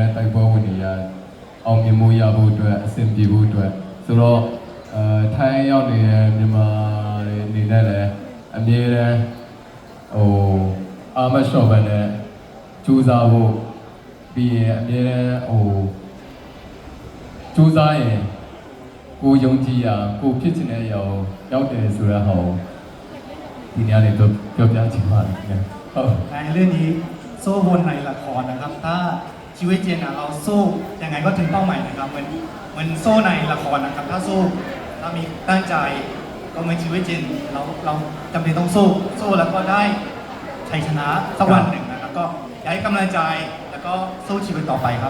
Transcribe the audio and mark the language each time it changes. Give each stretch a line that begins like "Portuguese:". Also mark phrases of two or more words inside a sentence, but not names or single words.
Burmese: နဲ့တိုက်ပွဲဝင်နေရအောင်မြင်မှုရဖို့အတွက်အဆင်ပြေဖို့အတွက်ဆိုတော့ထိုင်းရောက်နေတဲ့မြန်မာတွေအနေနဲ့လည်းအမြဲတမ်းဟိုအာမရှော့ဘန်နဲ့ကြိုးစားဖို့ပြီးရင်အမြဲတမ်းဟိုကြိုးစားရင်ကိုယုံကြည်ရာကိုဖြစ်ချင်တဲ့အရာကိုရောက်တယ်ဆိုတဲ့ဟောဒီနေ့လေးတော့ပြောပြချင်ပါတယ်ခင်ဗျဟုတ်
Thai: ในเรื่องนี้สู้บนในละครนะครับ ถ้าชีวิตจริงเราสู้ยังไงก็ถึงเป้าหมายนะครับมันสู้ในละครนะครับ ถ้าสู้ถ้ามีตั้งใจก็เหมือนชีวิตจริงเราจำเป็นต้องสู้แล้วก็ได้ชัยชนะสักวันหนึ่งนะครับก็อยากให้กำลังใจแล้วก็สู้ชีวิตต่อไปครับ